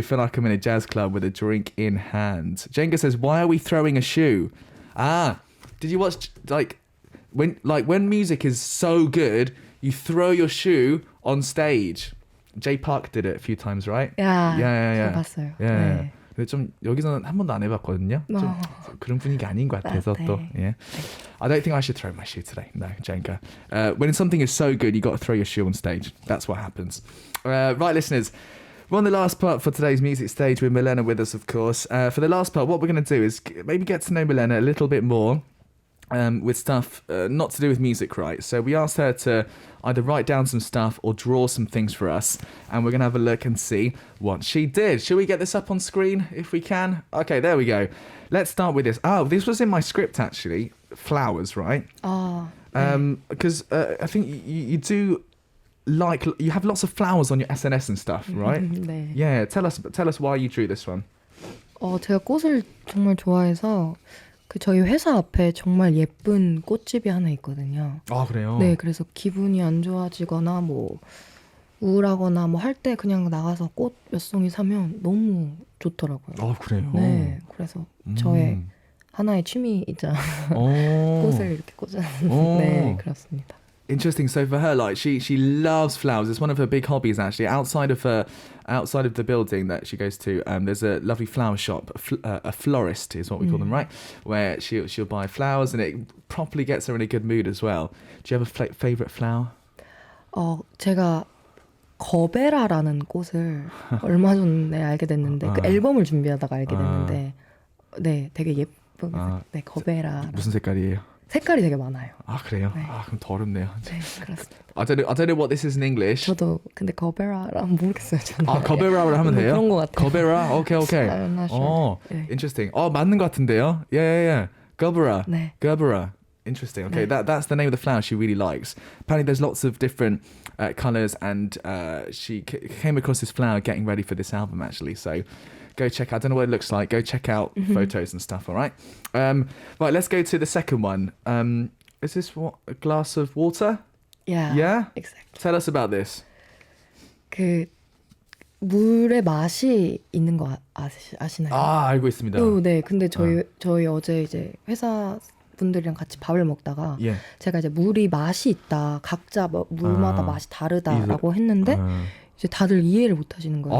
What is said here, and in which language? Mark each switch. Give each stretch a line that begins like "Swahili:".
English: Feel like I'm in a jazz club with a drink in hand." Jenga says, "Why are we throwing a shoe?" Did you watch when music is so good, you throw your shoe on stage? J Park did it a few times, right? Yeah.
Korean: 봤어요.
English: Yeah.
Korean: 근데 좀 여기서는 한 번도 안 해봤거든요. 좀 그런 분위기 아닌 것 같아서 또.
English: Yeah. I don't think I should throw my shoe today. No, Jenka. When something is so good, you got to throw your shoe on stage. That's what happens. Right, listeners. We're on the last part for today's music stage with Milena with us, of course. For the last part, what we're going to do is maybe get to know Milena a little bit more with stuff not to do with music, right? So we asked her to either write down some stuff or draw some things for us, and we're going to have a look and see what she did. Should we get this up on screen if we can? Okay, there we go. Let's start with this. Oh, this was in my script, actually. Flowers, right? Because I think you do... Like you have lots of flowers on your SNS and stuff, right?
Korean: 네.
English: Yeah, tell us why you drew this one.
Korean: 제가 꽃을 정말 좋아해서 저희 회사 앞에 정말 예쁜 꽃집이 하나 있거든요. 아, 그래요? 네, 그래서 기분이 안 좋아지거나 뭐 우울하거나 뭐 할 때 그냥 나가서 꽃 몇 송이 사면 너무 좋더라고요. 아, 그래요? 네, 그래서 저의 하나의 취미이자 꽃을 이렇게 꽂아는 네, 그렇습니다.
English: Interesting. So for her, like she loves flowers. It's one of her big hobbies actually. Outside of the building that she goes to, there's a lovely flower shop. A florist is what we call them, right? Where she'll buy flowers, and it properly gets her in a good mood as well. Do you have a favorite flower?
Korean: 제가 거베라라는 꽃을 얼마 전에 알게 됐는데 그 앨범을 준비하다가 알게 됐는데 네, 되게 예쁘게 네, 거베라. 무슨 색깔이에요? 색깔이 되게 많아요. 아 그래요? 네. 아 그럼 더 어렵네요. 네, 그렇습니다.
English: I don't know what this is in English.
Korean: 저도 근데 거베라랑 모르겠어요. 저는. 아 거베라를 하면 돼요? 그런 것 같아요.
English: 거베라, okay. I'm not sure.
Korean: 네.
English: Interesting.
Korean: 맞는 것 같은데요?
English: Yeah. Gerbera.
Korean: 네.
English: Gerbera. Interesting. Okay,
Korean: 네.
English: that's the name of the flower she really likes. Apparently, there's lots of different colors, and she came across this flower getting ready for this album actually. So. Go check out. I don't know what it looks like. Go check out photos and stuff. All right. Right. Let's go to the second one. Is this what a glass of water? Yeah. Yeah. Exactly. Tell us about this.
Korean: 그 물의 맛이 있는 거 아시나요? 알고 있습니다. 네. 근데 저희 어제 이제 회사 분들이랑 같이 밥을 먹다가 제가 이제 물이 맛이 있다. 각자 물마다 맛이 다르다라고 했는데. 이제 다들 이해를 못 하시는 거예요.